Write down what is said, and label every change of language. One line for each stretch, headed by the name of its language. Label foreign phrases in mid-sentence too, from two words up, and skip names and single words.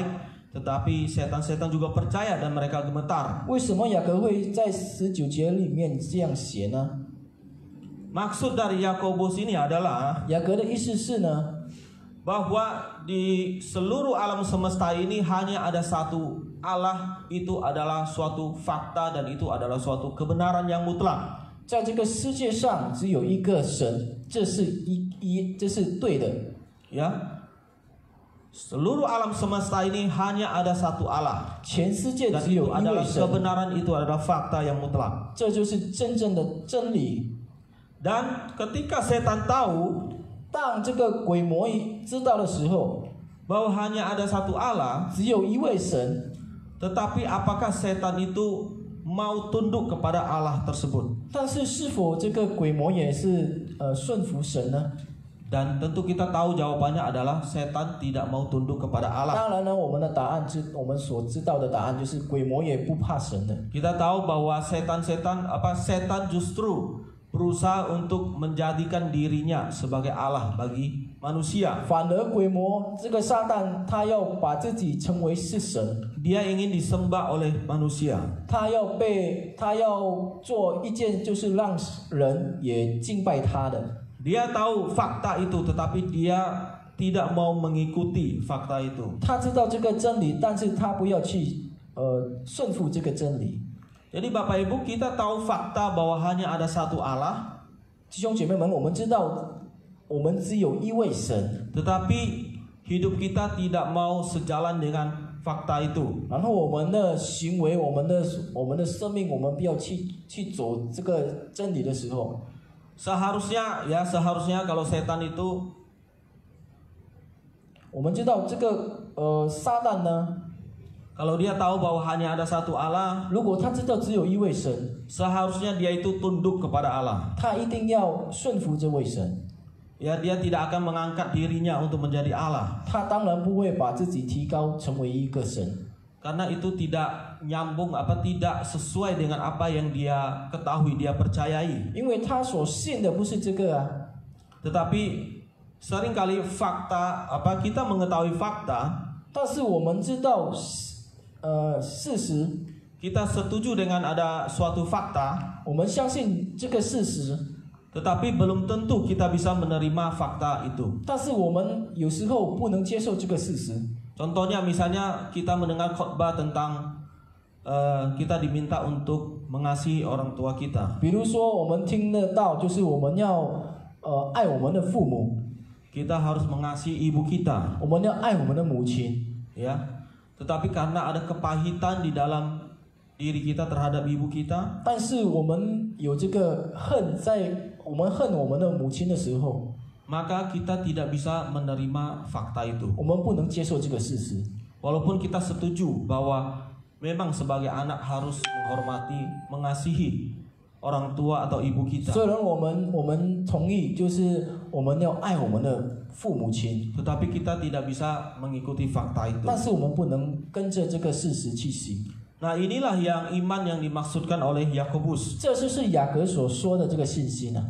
Indonesian: Tetapi setan-setan juga percaya dan mereka gemetar.
Chinese: 为什么雅各会在19节里面这样写呢？
Indonesian: Maksud dari Yakobus ini adalah
Chinese: 雅各的意思是呢，
Indonesian: bahwa di seluruh alam semesta ini hanya ada satu Allah, itu adalah suatu fakta dan itu adalah suatu kebenaran yang mutlak.
Chinese: 在这个世界上只有一个神，这是对的。
Indonesian: Ya, seluruh alam semesta ini hanya ada satu Allah.
Chinese: 全世界
Indonesian: Dan
Chinese: 只有
Indonesian: itu
Chinese: 一
Indonesian: adalah
Chinese: 位神，
Indonesian: kebenaran, itu adalah fakta yang mutlak.
Chinese: 这就是真正的真理。
Indonesian: Dan ketika setan tahu
Chinese: 当这个鬼魔知道的时候，
Indonesian: bahwa hanya ada satu Allah,
Chinese: 只有一位神，
Indonesian: tetapi apakah setan itu mau tunduk kepada Allah tersebut?
Chinese: 但是是否这个鬼魔也是顺服神呢？
Indonesian: Dan tentu kita tahu jawabannya adalah setan tidak mau tunduk kepada Allah.
Chinese: 当然呢，我们所知道的答案就是鬼魔也不怕神的。
Indonesian: Kita tahu bahwa setan justru berusaha untuk menjadikan dirinya sebagai Allah bagi manusia.
Chinese: 反而鬼魔这个撒旦，他要把自己成为是神，
Indonesian: Dia ingin disembah oleh manusia.
Chinese: 他要做一件就是让人也敬拜他的。
Indonesian: Dia tahu fakta itu, tetapi dia tidak mau mengikuti fakta itu.
Chinese: 他知道这个真理，但是他不要去顺服这个真理。
Indonesian: Jadi Bapak Ibu, kita tahu fakta bahwa hanya ada satu Allah,
Chinese: 弟兄姐妹们，我们知道我们只有一位神，
Indonesian: tetapi hidup kita tidak mau sejalan dengan fakta itu.
Chinese: 然后我们的行为、我们的生命，我们不要去走这个真理的时候，
Indonesian: Seharusnya kalau setan itu
Chinese: 我们知道这个撒旦呢，
Indonesian: kalau dia tahu bahwa hanya ada satu Allah,
Chinese: 如果他知道只有一位神，
Indonesian: seharusnya dia itu tunduk kepada Allah.
Chinese: 他一定要顺服这位神。
Indonesian: Ya, dia tidak akan mengangkat dirinya untuk menjadi Allah,
Chinese: 他当然不会把自己提高成为一个神，
Indonesian: karena itu tidak nyambung, tidak sesuai dengan apa yang dia ketahui, dia percayai.
Chinese: 因为他所信的不是这个啊。
Indonesian: Tetapi seringkali fakta, kita mengetahui fakta,
Chinese: 但是我们知道事实，
Indonesian: kita setuju dengan ada suatu fakta,
Chinese: 我们相信这个事实，
Indonesian: tetapi belum tentu kita bisa menerima fakta itu.
Chinese: 但是我们有时候不能接受这个事实。
Indonesian: Contohnya misalnya kita mendengar khotbah tentang kita diminta untuk mengasihi orang tua kita.
Chinese: 比如说，我们听得到，就是我们要爱我们的父母，
Indonesian: Kita harus mengasihi ibu kita,
Chinese: 我们要爱我们的母亲。
Indonesian: ya. Tetapi karena ada kepahitan di dalam diri kita terhadap ibu kita,
Chinese: 但是我们有这个恨，在我们恨我们的母亲的时候，
Indonesian: maka kita tidak bisa menerima fakta itu.
Chinese: 我们不能接受这个事实。
Indonesian: Walaupun kita setuju bahwa memang sebagai anak harus menghormati, mengasihi orang tua atau ibu kita,
Chinese: 虽然我们同意，就是我们要爱我们的父母亲，
Indonesian: tetapi kita tidak bisa mengikuti fakta itu.
Chinese: 但是我们不能跟着这个事实去行。
Indonesian: Nah, inilah yang iman yang dimaksudkan oleh Yakobus.
Chinese: 这就是雅各所说的这个信息呢。